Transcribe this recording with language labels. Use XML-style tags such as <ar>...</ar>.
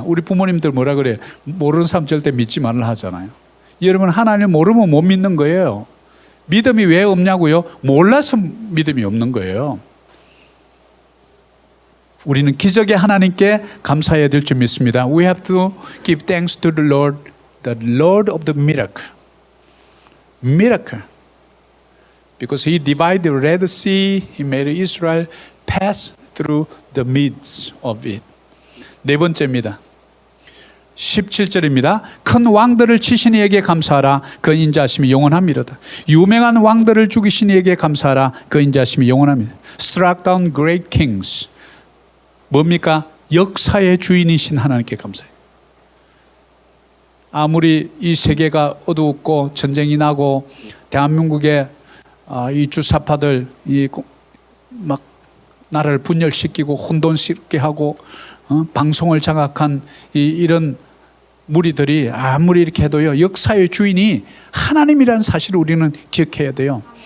<ko>우리 부모님들 뭐라 그래요? 모르는 사람 절대 믿지 말라 하잖아요. 여러분 하나님 모르면 못 믿는 거예요. 믿음이 왜 없냐고요? 몰라서 믿음이 없는 거예요. 우리는 기적의 하나님께 감사해야 될 줄 믿습니다.</ko> <en>We have to give thanks to the Lord of the miracle. Miracle. Because He divided the Red Sea, He made Israel pass through the midst of it.</en> <ko>네 번째입니다. 17절입니다. 큰 왕들을 치신 이에게 감사하라. 그 인자하심이 영원함이로다. 유명한 왕들을 죽이신 이에게 감사하라. 그 인자하심이 영원합니다.</ko> <en>Struck down great kings.</en> <ko>뭡니까? 역사의 주인이신 하나님께 감사해요. 아무리 이 세계가 어두웠고 전쟁이 나고 대한민국의 이 주사파들 막 나라를 분열시키고 혼돈시키게 하고 방송을 장악한 이런 무리들이 아무리 이렇게 해도요, 역사의 주인이 하나님이라는 사실을 우리는 기억해야 돼요.</ko>